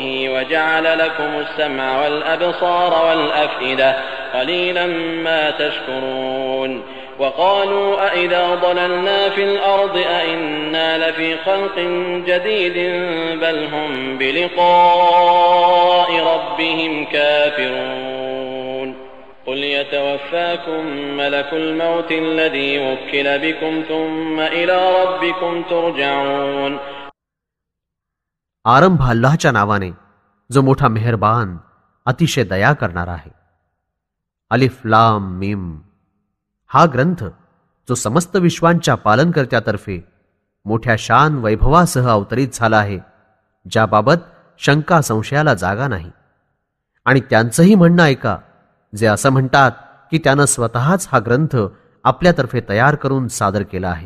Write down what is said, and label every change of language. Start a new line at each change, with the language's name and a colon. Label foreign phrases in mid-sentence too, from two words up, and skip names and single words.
Arabic: وجعل لكم السمع والأبصار والأفئدة قليلا ما تشكرون وقالوا أئذا ضللنا في الأرض أئنا لفي خلق جديد بل هم بلقاء ربهم كافرون قل يتوفاكم ملك الموت الذي وكل بكم ثم إلى ربكم ترجعون.
Marathi: आरंभ अल्लाहच्या नावाने जो मोठा मेहरबान अतिशय दया करणारा आहे. अलिफ लाम मीम हा ग्रंथ जो समस्त विश्वांच्या पालनकर्त्यातर्फे मोठ्या शान वैभवासह अवतरित झाला आहे, ज्याबाबत शंका संशयाला जागा नाही. आणि त्यांचंही म्हणणं ऐका जे असं म्हणतात की त्यानं स्वतःच हा ग्रंथ आपल्यातर्फे तयार करून सादर केला आहे.